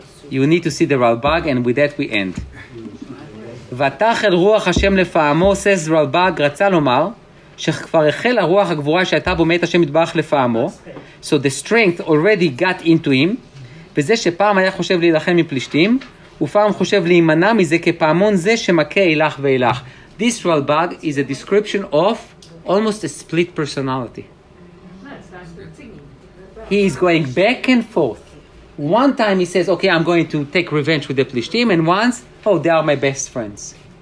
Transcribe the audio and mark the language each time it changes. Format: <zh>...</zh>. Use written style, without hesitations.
<en>you need to see the Ralbag, and with that we end.</en> <he>ותחל רוח השם לפעמו, says Ralbag, רצה לומר, שכבר החל הרוח הגבורה שהייתה בו מאת השם יתברך לפעמו,</he> <en>so the strength already got into him,</en> <he>וזה שפעם היה חושב להילחם מפלישתים, ופעם חושב להימנע מזה כפעמון זה שמכה אילך ואילך.</he> <en>This Ralbag is a description of almost a split personality. He is going back and forth. One time he says, okay, I'm going to take revenge with the Plishtim, and once, oh, they are my best friends.</en>